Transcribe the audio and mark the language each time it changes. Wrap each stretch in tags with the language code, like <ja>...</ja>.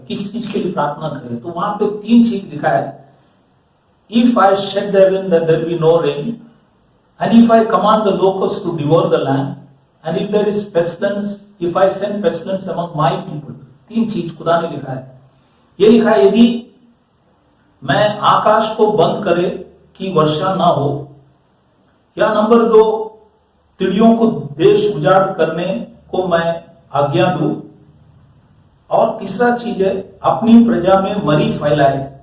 <hi>किस चीज के लिए प्रार्थना करें, तो वहां पे 3 चीज लिखा है।</hi> <en>If I shed the heaven that there be no rain, and if I command the locusts to devour the land, and if there is pestilence, if I send pestilence among my people।</en> <hi>3 चीज खुदा ने लिखा है। ये लिखा है यदि मैं आकाश को बंद करे कि वर्षा ना हो, या नंबर 2 चिड़ियों को देश उजाड़ करने को मैं आज्ञा दूं, और तीसरा चीज है अपनी प्रजा में मरी फैलाए।</hi>